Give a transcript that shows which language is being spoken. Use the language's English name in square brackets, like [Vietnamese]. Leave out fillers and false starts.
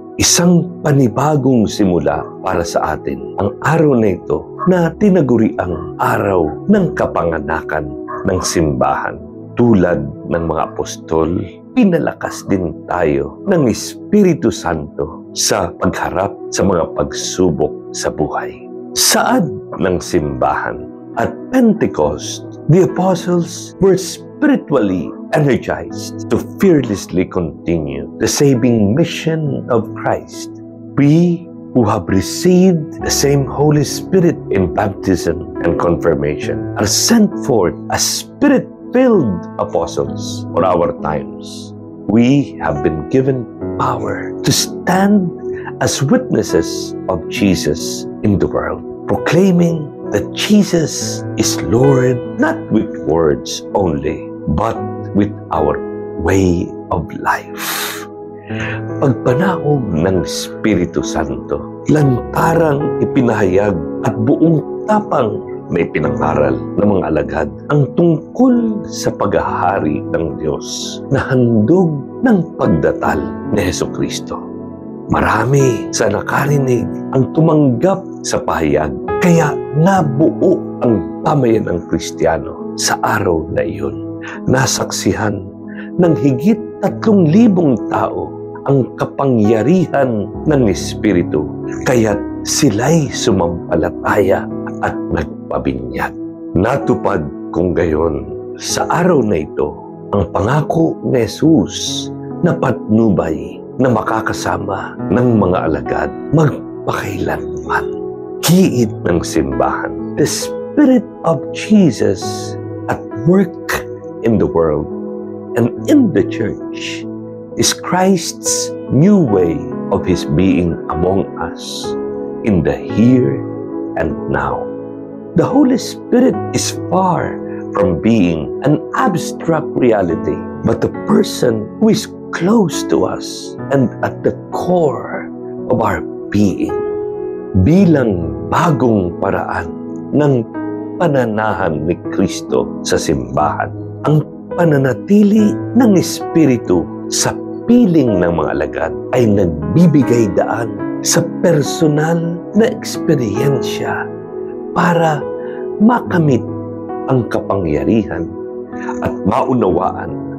[Filipino] Isang panibagong simula para sa atin ang araw na ito na tinaguriang araw ng kapanganakan ng simbahan. Tulad ng mga apostol, pinalakas din tayo ng Espiritu Santo sa pagharap sa mga pagsubok sa buhay. Saad ng simbahan at [English] Pentecost, the apostles were spiritually energized to fearlessly continue the saving mission of Christ. We who have received the same Holy Spirit in baptism and confirmation are sent forth as Spirit-filled apostles for our times. We have been given power to stand as witnesses of Jesus in the world, proclaiming that Jesus is Lord, not with words only, but with our way of life. [Filipino] Pagpanahon ng Espiritu Santo, lantarang ipinahayag at buong tapang na ipinangaral ng mga alagad ang tungkol sa paghahari ng Diyos na handog ng pagdatal ni Hesukristo. Marami sa nakarinig ang tumanggap sa pahayag, kaya nabuo ang pamayan ng Kristiyano sa araw na iyon. Nasaksihan ng higit 3,000 tao ang kapangyarihan ng Espiritu, kaya't sila'y sumampalataya at nagpabinyag. Natupad kung gayon sa araw na ito ang pangako ni Jesus na patnubay na makakasama ng mga alagad magpakailanman. Kiid ng simbahan, [English] the Spirit of Jesus at work in the world and in the church is Christ's new way of His being among us in the here and now. The Holy Spirit is far from being an abstract reality, but a person who is close to us and at the core of our being. [Filipino] Bilang bagong paraan ng pananahan ni Kristo sa simbahan, ang pananatili ng Espiritu sa piling ng mga alagad ay nagbibigay daan sa personal na eksperyensya para makamit ang kapangyarihan at maunawaan